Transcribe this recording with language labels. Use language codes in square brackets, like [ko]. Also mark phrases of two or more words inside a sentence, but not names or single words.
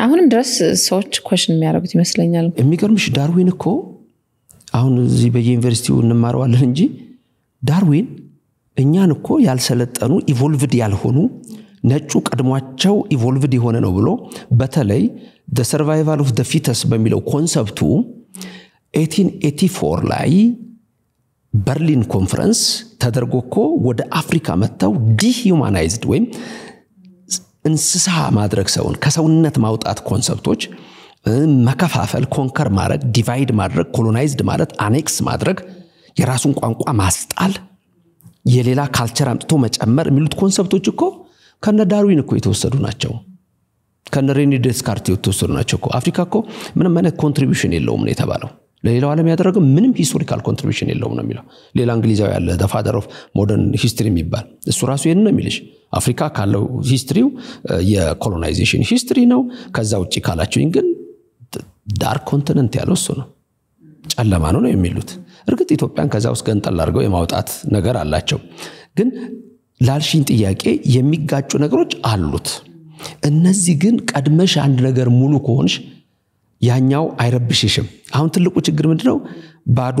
[am] አሁንም ድረስ ሰዎች ኳሽን የሚያደርጉት ይመስለኛል የሚገርምሽ ዳርዊን እኮ አሁን እዚህ በዩኒቨርሲቲው እንማረዋለን እንጂ ዳርዊን እኛን እኮ ያልሰለጠኑ ኢቮልቭድ ያልሆኑ ነጩ ቀድሟቸው ኢቮልቭድ የሆነ ነው ብሎ በተለይ [en] the survival of the fetus [am] በሚለው ኮንሰፕቱ 1884 ላይ በርሊን ኮንፈረንስ ተደርጎኮ ወደ አፍሪካ መጣው ዲሁማናይዝድ ወይም እንስሳ ማድረግ ሰውን ከሰውነት ማውጣት ኮንሰፕቶች መከፋፈል ኮንከር ማድረግ ዲቫይድ ማድረግ ኮሎናይዝድ ማለት አኔክስ ማድረግ የራሱን ቋንቋ ማስጣል የሌላ ካልቸር አምጥቶ መጨመር የሚሉት ኮንሰፕቶች እኮ ከነ ዳርዊን እኮ የተወሰዱ ናቸው ከነ ሬኒ ዴስካርት የተወሰዱ ናቸው እኮ አፍሪካ እኮ ምንም አይነት ኮንትሪቢዩሽን የለውም ነው የተባለው ለሌላው ዓለም ያደረገው ምንም ሂስቶሪካል ኮንትሪቢዩሽን የለውም ነው የሚለው ሌላ እንግሊዛዊ ያለ [en] the father of modern history [am] የሚባል እሱ ራሱ ይሄን ነው የሚልሽ አፍሪካ ካለው ሂስትሪው የኮሎናይዜሽን ሂስትሪ ነው ከዛ ውጪ ካላችሁ ግን ዳርክ ኮንቲኔንት ያለው እሱ ነው ጨለማ ነው የሚሉት እርግጥ ኢትዮጵያን ከዛ ውስጥ ገንጠል አድርገው የማውጣት ነገር አላቸው ግን ላልሽን ጥያቄ የሚጋጩ ነገሮች አሉት እነዚህ ግን ቀድመሽ አንድ ነገር ሙሉ ከሆንሽ ያኛው አይረብሽሽም አሁን ትልቁ ችግር ምንድነው ባዶ